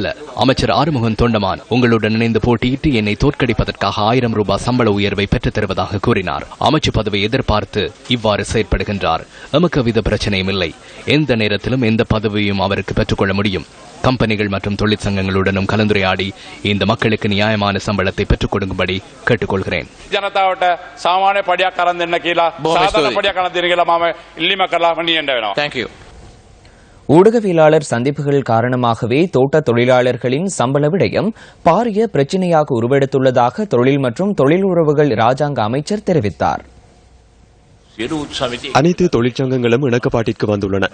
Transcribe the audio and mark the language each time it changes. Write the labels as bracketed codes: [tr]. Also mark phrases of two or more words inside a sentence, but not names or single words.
[ta] அமைச்சர் ஆறுமுகன் தொண்டமான் உங்களுடன் இணைந்து போட்டியிட்டு என்னை தோற்கடிப்பதற்காக 1000 ரூபாய் சம்பள உயர்வை பெற்றுத் தருவதாக கூறினார். அமைச்சு பதவியை எதிர்பார்த்து இவ்வாறு செயற்படுகின்றார். எமக்கு வித பிரச்சனையும் இல்லை. எந்த நேரத்திலும் எந்த பதவியும் அவருக்கு பெற்றுக்கொள்ள முடியும். கம்பெனிகள் மற்றும் தொழிற்சங்கங்களுடனும் கலந்துரையாடி இந்த மக்களுக்கு நியாயமான சம்பளத்தை பெற்றுக் கொடுக்கும்படி கேட்டுக்கொள்கிறேன். [si] ජනතාවට සාමාන්‍ය පඩියක් කරන් දෙන්න කියලා සාධාරණ පඩියක් කරන් දෙන්න කියලා මම ඉල්ලීම කරලා මනියන්න වෙනවා. [en] Thank you. [ta] ஊடகவியலாளர் சந்திப்புகள் காரணமாகவே தோட்ட தொழிலாளர்களின் சம்பள விடயம் பாரிய பிரச்சினையாக உருவெடுத்துள்ளதாக தொழில் மற்றும் தொழில் உறவுகள் ராஜாங்க அமைச்சர் தெரிவித்தார். அனைத்து தொழிற்சங்கங்களும் இணக்கப்பாட்டிற்கு வந்துள்ளன.